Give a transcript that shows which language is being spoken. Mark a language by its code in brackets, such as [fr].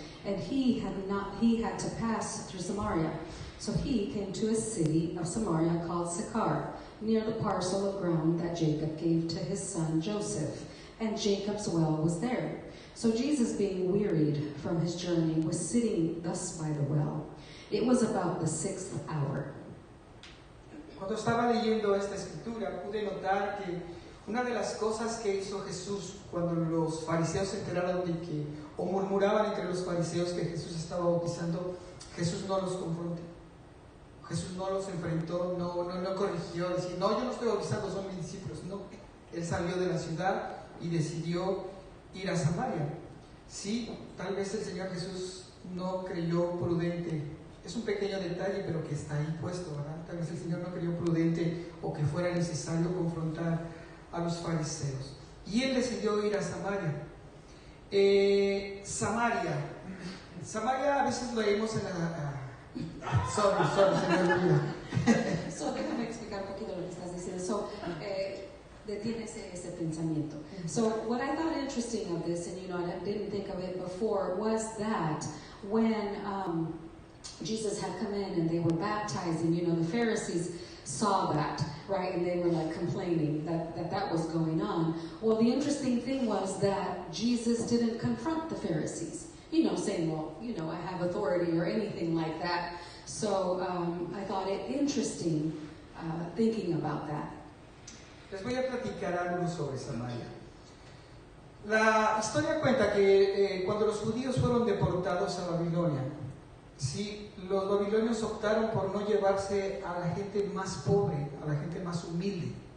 [en] And he had to pass through Samaria. So he came to a city of Samaria called Sychar, near the parcel of ground that Jacob gave to his son Joseph. And Jacob's well was there. So Jesus, being wearied from his journey, was sitting thus by the well. It was about the 6th hour. [es] Cuando estaba leyendo esta escritura, pude notar que una de las cosas que hizo Jesús cuando los fariseos se enteraron de que, o murmuraban entre los fariseos que Jesús estaba bautizando, Jesús no los confrontó. Jesús no los enfrentó, no corrigió, decir, no, yo no estoy bautizando, son mis discípulos. No, él salió de la ciudad y decidió ir a Samaria. Sí, tal vez el Señor Jesús no creyó prudente. Es un pequeño detalle, pero que está ahí puesto, ¿verdad? Tal vez el Señor no creyó prudente o que fuera necesario confrontar a los fariseos. Y él decidió ir a Samaria. Samaria a veces lo leemos en la... [en] Sorry, [es] se me olvida. So déjame explicar un poquito lo que estás diciendo. So, detiene ese pensamiento. [en] So what I thought interesting of this, and I didn't think of it before, was that when Jesus had come in and they were baptizing, the Pharisees saw that, right? And they were like complaining that was going on. Well, the interesting thing was that Jesus didn't confront the Pharisees, saying, well, I have authority or anything like that. So I thought it interesting thinking about that. [es] Les voy a platicar algo sobre Samaria. La historia cuenta que cuando los judíos fueron deportados a Babilonia, sí, los babilonios optaron por no llevarse a la gente más pobre, a la gente más humilde.